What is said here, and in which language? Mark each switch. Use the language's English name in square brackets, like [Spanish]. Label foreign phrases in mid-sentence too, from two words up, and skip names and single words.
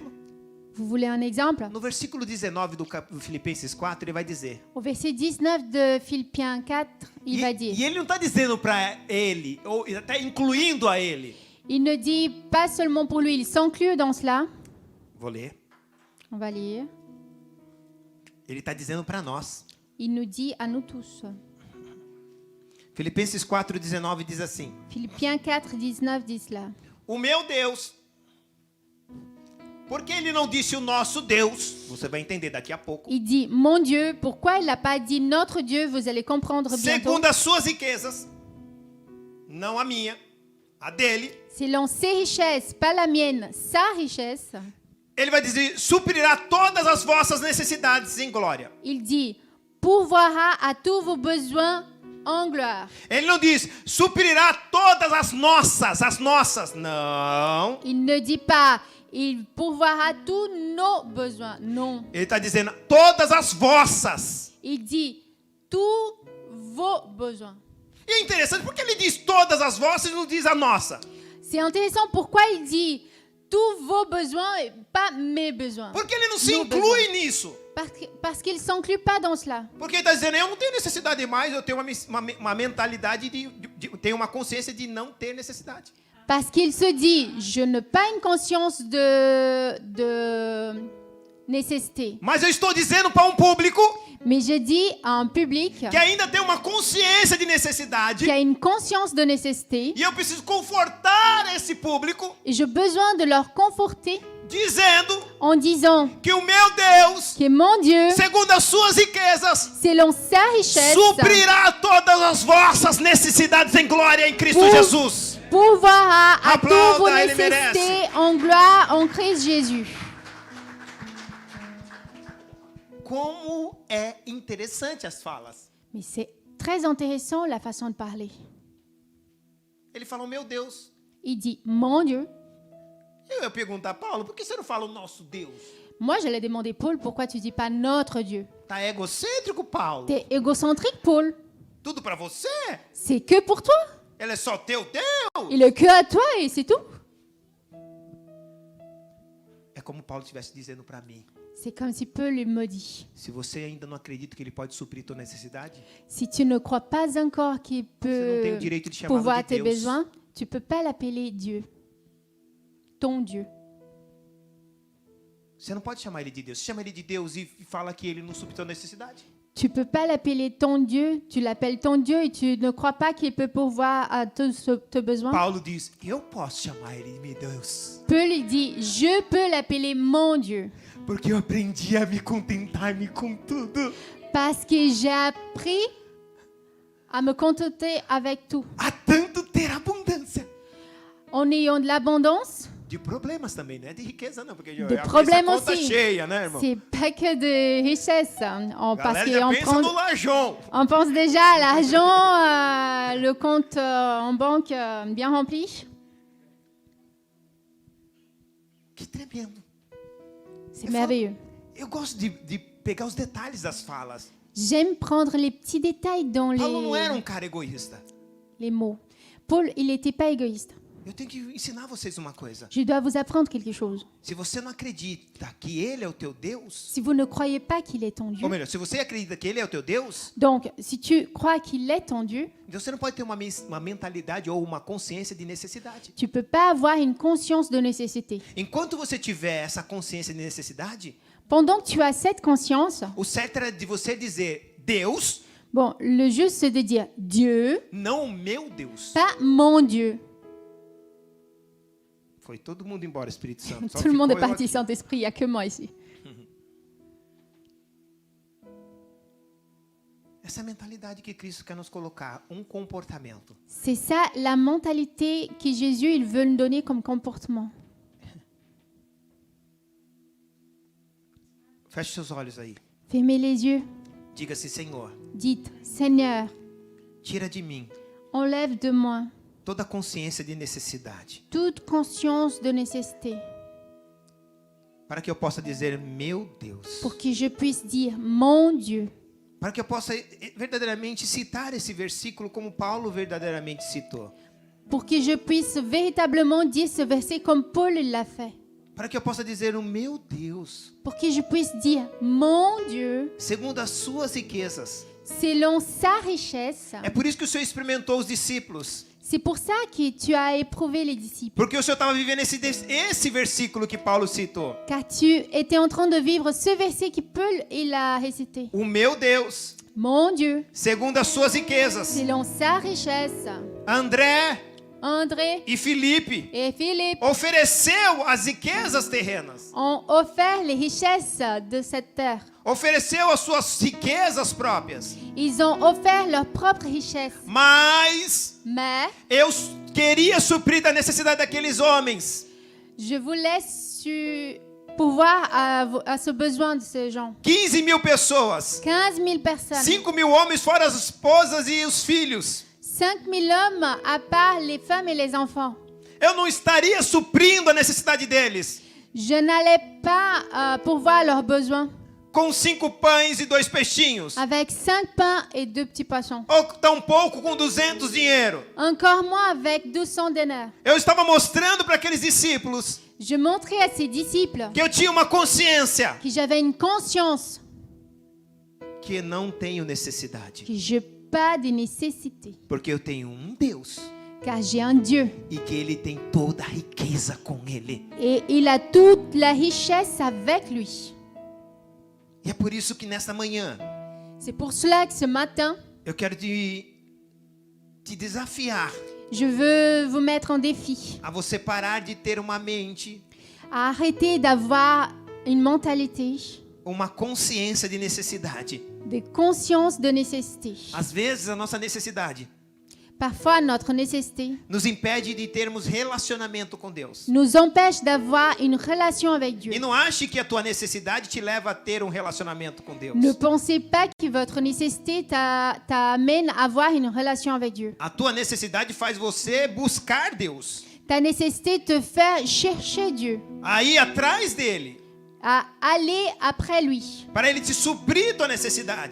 [French] Vous voulez un exemple? [Portuguese] No versículo 19 do Filipenses 4, ele vai dizer. [French] Au verset 19 de Philippiens 4, il va dire, [Portuguese] E ele não está dizendo para ele, ou até incluindo a ele. [French] Il ne dit pas seulement pour lui, il s'inclut dans cela. [Portuguese] Vou ler. [French] On va lire. [Portuguese] Ele está dizendo para nós. [French] Il nous dit à nous tous. [Portuguese] Filipenses 4:19 diz assim: [French] Philippiens 4, 19 dit cela. [Portuguese] O meu Deus. Por que ele não disse o nosso Deus? Você vai entender daqui a pouco. [French] Il dit, mon Dieu, pourquoi il n'a pas dit notre Dieu? Vous allez comprendre bientôt. [Portuguese] Segundo as suas riquezas, não a minha, a dele. [French] Selon ses richesses, pas la mienne, sa richesse. [Portuguese] Ele vai dizer, suprirá todas as vossas necessidades em glória. [French] Il dit, pourvoira à tous vos besoins en gloire. [Portuguese] Ele não diz, suprirá todas as nossas. Não. [French] Il ne dit pas, il pourvoira tous nos besoins. Non. [Portuguese] Ele está dizendo, todas as vossas. [French] Il dit, tous vos besoins. [Portuguese] E é interessante, porque ele diz todas as vossas e não diz a nossa. [French] C'est intéressant pourquoi il dit tous vos besoins et pas mes besoins. [Portuguese] Porque ele não se [French] Nos [Portuguese] inclui [French] besoins. [Portuguese] nisso. [French] Parce qu'il ne s'inclut pas dans cela. [Portuguese] Porque ele está dizendo, eu não tenho necessidade de mais, eu tenho uma mentalidade tenho uma consciência de não ter necessidade. [French] Parce qu'il se dit, je n'ai pas une conscience de nécessité. [Portuguese] Mas eu estou dizendo para um público [French] Mais je dis à un public [Portuguese] que ainda tem uma consciência de necessidade. [French] qui a une conscience de nécessité [Portuguese] E eu preciso confortar esse público [French] et j'ai besoin de leur conforter [Portuguese] dizendo [French] en disant [Portuguese] que o meu Deus, [French] que mon Dieu, [Portuguese] segundo as suas riquezas, [French] selon sa richesse, [Portuguese] suprirá todas as vossas necessidades em glória em Cristo [French] Pour- [Portuguese] Jesus. [French] pourvoira à Applaude, tous vos il le nécessités en gloire en Christ Jésus. [Portuguese] Como é interessante as falas. [French] Mais c'est très intéressant la façon de parler. [Portuguese] Ele fala, meu Deus. [French] Il dit, mon Dieu. [Portuguese] Eu ia perguntar, Paulo, por que você não fala o nosso Deus? [French] Moi, j'allais demander, Paul, pourquoi tu dis pas notre Dieu? [Portuguese] Tá egocêntrico, Paulo? [French] T'es égocentrique, Paul. [Portuguese] Tudo para você? [French] C'est que pour toi. [Portuguese] Ele é só teu Deus? [French] Il est que à toi et c'est tout. [Portuguese] É como Paulo estivesse dizendo para mim. [French] C'est comme si Paul lui me dit, [Portuguese] Se você ainda não acredita que ele pode suprir tua necessidade, [French] si tu ne crois pas encore qu'il [Portuguese] você não tem o [French] peut [Portuguese] direito de chamá-lo [French] pourvoir [Portuguese] de [French] tes [Portuguese] Deus. [French] besoins, tu peux pas l'appeler Dieu. Ton Dieu. [Portuguese] Você não pode chamar ele de Deus. Você chama ele de Deus e fala que ele não supre tua necessidade. [French] Tu peux pas l'appeler ton Dieu, tu l'appelles ton Dieu et tu ne crois pas qu'il peut pourvoir à tous tes besoins. [Portuguese] Paulo diz, eu posso chamar ele de meu Deus. [French] Paul lui dit, je peux l'appeler mon Dieu. [Portuguese] Porque eu aprendi a me contentar-me com tudo. [French] Parce que j'ai appris à me contenter avec tout. [Portuguese] Há tanto ter abundância. [French] En ayant de l'abondance, [Portuguese] De problemas também, não é de riqueza não. Porque [French] de [Portuguese] a [French] problèmes [Portuguese] conta [French] aussi. [Portuguese] cheia, né, irmão? [French] C'est pas que de richesse. Parce [Portuguese] Galera já [French] qu'on [Portuguese] pensa no [French] prend, [Portuguese] lajão. [French] on pense déjà à l'argent, le compte en banque bien rempli. [Portuguese] Que tremendo. [French] C'est merveilleux. [Portuguese] Eu gosto de pegar os detalhes das falas. [French] J'aime prendre les petits détails dans [Portuguese] Paulo não era cara egoísta. [French] les mots. Paul, il n'était pas égoïste. [Portuguese] Eu tenho que ensinar vocês uma coisa. [French] Je dois vous apprendre quelque chose. [Portuguese] Se você não acredita que ele é o teu Deus, [French] Si vous ne croyez pas qu'il est ton Dieu, [Portuguese] ou melhor, se você acredita que ele é o teu Deus, [French] donc si tu crois qu'il est ton Dieu, [Portuguese] então você não pode ter uma mentalidade ou uma consciência de necessidade. [French] tu peux pas avoir une conscience de nécessité. [Portuguese] Enquanto você tiver essa consciência de necessidade, [French] Pendant que tu as cette conscience, [Portuguese] o certo era de você dizer Deus, [French] bon, le juste c'est de dire Dieu, [Portuguese] não o meu Deus. [French] pas mon Dieu. [Portuguese] Foi todo mundo embora, Espírito Santo. Só [French] Tout le monde est [Portuguese] ficou eu [French] parti, [Portuguese] aqui. [French] Saint-Esprit, il n'y a que moi ici. [Portuguese] Essa é a mentalidade que Cristo quer nos colocar, um comportamento. [French] C'est ça la mentalité que Jésus il veut nous donner comme comportement. [Portuguese] Feche seus olhos aí. [French] Fermez les yeux, [Portuguese] Diga-se, Senhor, [French] dites Seigneur, [Portuguese] tira de mim [French] enlève de moi [Portuguese] toda consciência de necessidade, [French] toute conscience de nécessité [Portuguese] para que eu possa dizer meu Deus, [French] pour que je puisse dire mon Dieu, [Portuguese] para que eu possa verdadeiramente citar esse versículo como Paulo verdadeiramente citou, [French] pour que je puisse véritablement dire ce verset comme Paul l'a fait, [Portuguese] para que eu possa dizer o meu Deus, [French] pour que je puisse dire mon Dieu [Portuguese] segundo as suas riquezas. [French] selon sa richesse. [Portuguese] É por isso que o Senhor experimentou os discípulos. [French] C'est pour ça que tu as éprouvé les disciples. [Portuguese] Porque o Senhor estava vivendo esse versículo que Paulo citou. [French] Car tu étais en train de vivre ce verset que Paul il a récité. [Portuguese] O meu Deus, [French] Mon Dieu, [Portuguese] segundo as suas riquezas. [French] selon sa richesse, [Portuguese] André [French] André [Portuguese] e Filipe [French] et Philippe [Portuguese] ofereceu as riquezas terrenas. [French] ont offert les richesses de cette terre. [Portuguese] Ofereceu as suas riquezas próprias. [French] Ils ont offert leurs propres richesses. [Portuguese] Mas [French] Mais [Portuguese] eu queria suprir a necessidade daqueles homens. [French] je voulais pouvoir à ce besoin de ces gens. [Portuguese] 15.000 pessoas. [French] 15 000 personnes. [Portuguese] 5.000 homens, fora as esposas e os filhos. [French] 5 000 hommes à part les femmes et les enfants. [Portuguese] Eu não estaria suprindo a necessidade deles [French] Je n'allais pas pourvoir leurs besoins [Portuguese] com 5 pães e 2 peixinhos. [French] avec 5 pains et 2 petits poissons. [Portuguese] Ou tampouco com 200 dinheiro. [French] Encore moins avec 200 dinars. [Portuguese] Eu estava mostrando para aqueles discípulos [French] Je montrais à ses disciples [Portuguese] que eu tinha uma consciência [French] que j'avais une conscience [Portuguese] que não tenho necessidade. [French] que je n'ai pas de nécessité. [Portuguese] Porque eu tenho um Deus [French] Car j'ai un Dieu [Portuguese] e que Ele tem toda a riqueza com Ele. [French] et il a toute la richesse avec lui. [Portuguese] E é por isso que nesta manhã [French] C'est pour cela que ce matin, [Portuguese] eu quero te desafiar [French] je veux vous mettre en défi [Portuguese] a você parar de ter uma mente, [French] à arrêter d'avoir une mentalité [Portuguese] uma consciência de necessidade. [French] de conscience de nécessité. [Portuguese] Às vezes a nossa necessidade [French] Parfois, notre nécessité [Portuguese] nos impede de termos relacionamento com Deus. [French] nous empêche d'avoir une relation avec Dieu. [Portuguese] E não ache que a tua necessidade te leva a ter um relacionamento com Deus. [French] Ne pensez pas que votre nécessité t'amène à avoir une relation avec Dieu. [Portuguese] A tua necessidade faz você buscar Deus, [French] Ta nécessité te fait chercher Dieu, [Portuguese] a ir atrás dele, [French] à aller après lui, [Portuguese] para ele te suprir tua necessidade.